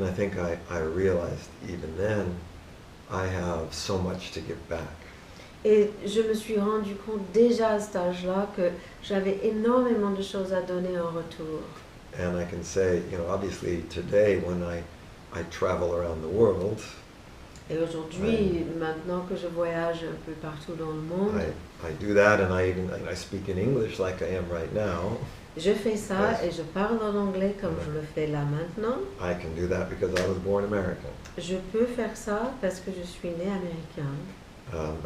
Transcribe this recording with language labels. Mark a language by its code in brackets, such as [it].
[en] And I think I realized even then I have so much to give back. [fr] Et je me suis rendu compte déjà à cet âge-là que j'avais énormément de choses à donner en retour. [en] And I can say, obviously today when I travel around the world, [fr] Et aujourd'hui, maintenant que je voyage un peu partout dans le monde, [en] I do that and I speak in English like I am right now. [fr] je fais ça et je parle en anglais comme je le fais là maintenant. [en] I can do that because I was born American. [fr] Je peux faire ça parce que je suis né américain.